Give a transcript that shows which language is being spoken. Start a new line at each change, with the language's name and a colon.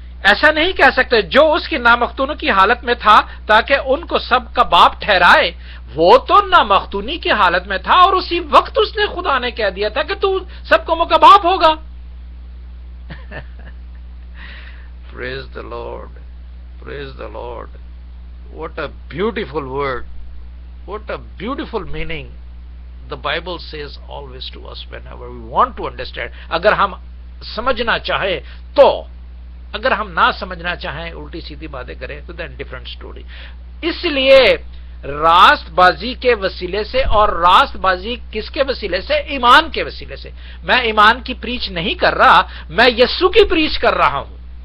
Urdu: ایسا نہیں کہہ سکتے جو اس کی نامختونوں کی حالت میں تھا تاکہ ان کو سب کا باپ ٹھہرائے، وہ تو نامختونی کی حالت میں تھا اور اسی وقت اس نے خدا نے کہہ دیا تھا کہ تو سب قوموں کا باپ ہوگا۔
English: Praise the Lord. Praise the Lord. What a beautiful word. What a beautiful meaning the Bible says always to us whenever we want to understand.
Urdu: اگر ہم سمجھنا چاہیں تو، اگر ہم نہ سمجھنا چاہیں الٹی سیدھی باتیں کریں تو
English: then different story.
Urdu: اس لیے راست بازی کے وسیلے سے، اور راست بازی کس کے وسیلے سے؟ ایمان کے وسیلے سے۔ میں ایمان کی پریچ نہیں کر رہا، میں یسوع کی پریچ کر رہا ہوں،